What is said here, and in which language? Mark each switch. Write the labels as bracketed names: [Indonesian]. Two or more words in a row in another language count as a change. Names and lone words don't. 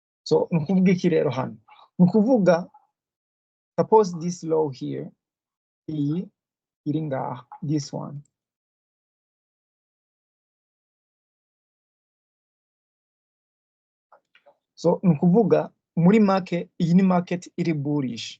[Rundi] So nukuvuga iki rero hano? [English] Nukuvuga suppose this low here, [Rundi] iyi iri ngaha, [English] this one. [Rundi] So nukuvuga muri market, iyi ni market iri bullish.